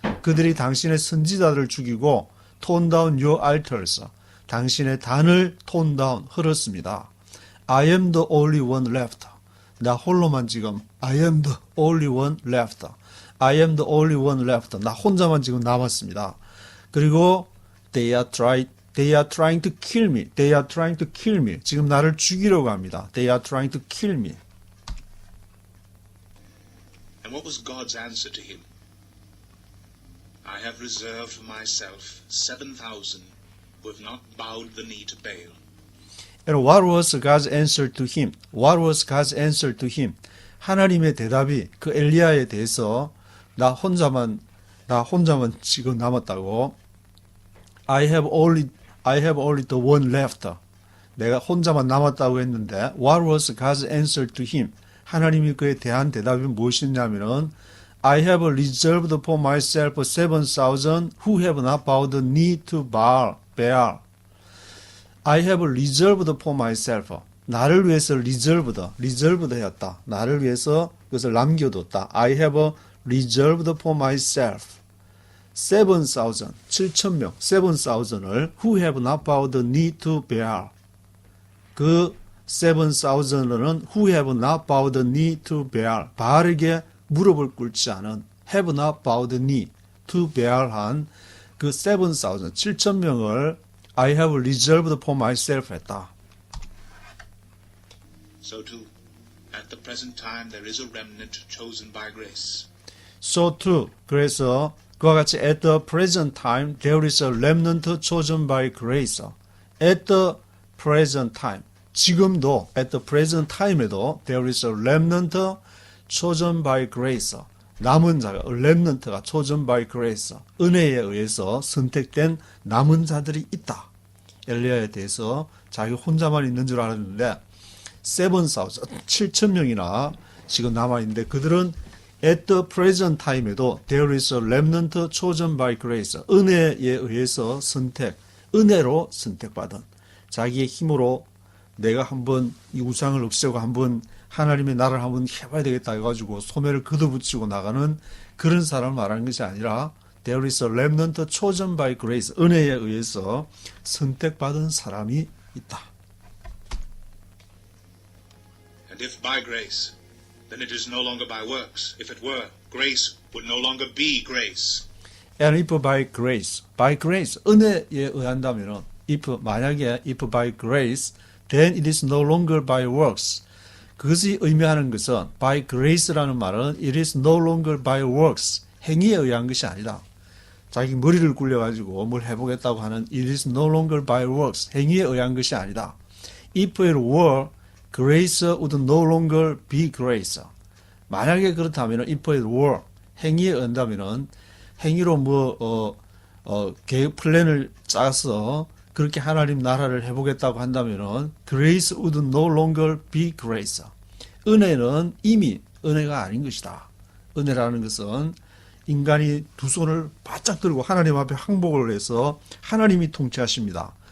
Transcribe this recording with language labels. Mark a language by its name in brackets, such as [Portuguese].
[Korean] 그들이 당신의 선지자들을 죽이고 [English] torn down your altars. [Korean] 당신의 단을 [English] torn down [Korean] 헐었습니다. [English] I am the only one left. [Korean] 나 홀로만 지금 [English] I am the only one left. I am the only one left. [Korean] 나 혼자만 지금 남았습니다. 그리고 [English] they are trying to kill me. They are trying to kill me. [Korean] 지금 나를 죽이려고 합니다. [English] They are trying to kill me. And what was God's answer to him? I have reserved for myself 7,000 who have not bowed the knee to Baal. And what was God's answer to him? What was God's answer to him? [Korean] 하나님의 대답이 그 엘리야에 대해서 나 혼자만 지금 남았다고. [English] I have only the one left. [Korean] 내가 혼자만 남았다고 했는데 [English] What was God's answer to him? [Korean] 하나님이 그에 대한 대답이 무엇이냐면은 [English] I have reserved for myself 7,000 who have not bowed the knee to Baal. I have reserved for myself. [Korean] 나를 위해서 reserved 했다. 나를 위해서 그것을 남겨뒀다. [English] I have reserved for myself 7,000, [Korean] 7,000명, 7,000을 [English] who have not bowed the knee to Baal. [Korean] 그 7,000은 [English] who have not bowed the knee to Baal. [Korean] 바알에게 무릎을 꿇지 않은 [English] have not bowed the knee to Baal [Korean] 한 그 7,000, 7,000명을 [English] I have reserved for myself [Korean] 했다. [English] So too, at the present time there is a remnant chosen by grace. So too, [Korean] 그래서 그와 같이 [English] at the present time there is a remnant chosen by grace. At the present time, [Korean] 지금도 [English] at the present time에도 there is a remnant chosen by grace. [Korean] 남은 자가 remnant가 [English] chosen by grace. [Korean] 은혜에 의해서 선택된 남은 자들이 있다. 엘리야에 대해서 자기 혼자만 있는 줄 알았는데 7,000명이나 지금 남아있는데 그들은 at the present time에도 [English] there is a remnant chosen by grace. [Korean] 은혜에 의해서 은혜로 선택받은 자기의 힘으로 내가 한번 이 우상을 없애고 한번 하나님의 나라를 한번 해봐야 되겠다 해가지고 소매를 걷어붙이고 나가는 그런 사람을 말하는 것이 아니라 [English] there is a remnant chosen by grace. [Korean] 은혜에 의해서 선택받은 사람이 있다. [English] And if by grace, then it is no longer by works. If it were, grace would no longer be grace. And if by grace, [Korean] 은혜에 의한다면은 만약에 [English] if by grace, then it is no longer by works. [Korean] 그것이 의미하는 것은 by grace라는 말은 [English] it is no longer by works. [Korean] 행위에 의한 것이 아니다. 자기 머리를 굴려가지고 뭘 해보겠다고 하는 [English] it is no longer by works. [Korean] 행위에 의한 것이 아니다. [English] If it were, grace would no longer be grace. [Korean] 만약에 그렇다면 [English] if it were, [Korean] 행위에 의한다면 행위로 계획 플랜을 짜서 그렇게 하나님 나라를 해보겠다고 한다면은 [English] grace would no longer be grace. [Korean] 은혜는 이미 은혜가 아닌 것이다. 은혜라는 것은 인간이 두 손을 바짝 들고 하나님 앞에 항복을 해서 하나님이 통치하십니다.